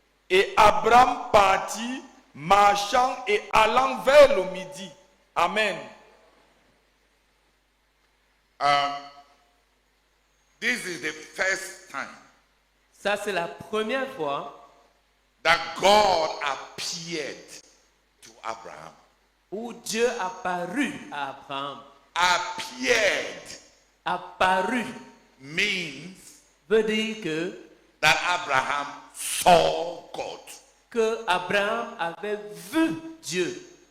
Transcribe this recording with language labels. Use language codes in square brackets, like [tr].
[fr] Et Abraham partit, marchant et allant vers le midi. Amen. [en] This is the first time [fr] Ça, c'est la première fois [en] that God appeared to Abraham. [fr] où Dieu apparut à Abraham. [en] Appeared [fr] Apparu [en] means [fr] veut dire [en] that Abraham saw God. [fr] que Abraham avait vu Dieu.